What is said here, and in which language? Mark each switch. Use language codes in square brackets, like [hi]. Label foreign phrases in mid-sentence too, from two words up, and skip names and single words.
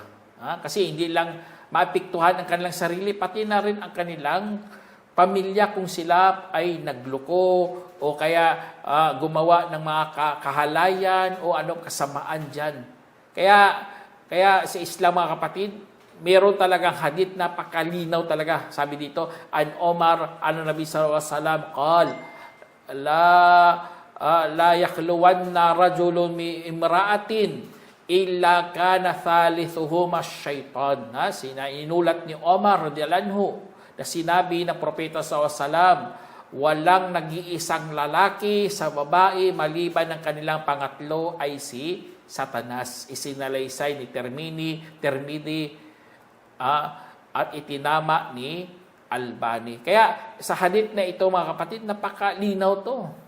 [tl] Kasi hindi lang maapektuhan ang kanilang sarili, pati na rin ang kanilang pamilya kung sila ay nagluko o kaya gumawa ng mga kahalayan o anong kasamaan dyan. Kaya sa Islam, mga kapatid, meron talagang hadith na pakalinaw talaga. Sabi dito, [ar] عن عمر، النبي صلى الله عليه وسلم، قال، لا يخلون رجل بامرأة إلا كان ثالثهما الشيطان. [tl] Inulat ni Omar [ar] رضي الله عنه [tl] na sinabi ng propeta [ar] صلى الله عليه وسلم, [tl] walang nag-iisang lalaki sa babae maliban ng kanilang pangatlo ay si Satanas. Isinalaysay ni Tirmidhi at itinama ni Albani. Kaya sa hadith na ito, mga kapatid, napakalinaw to.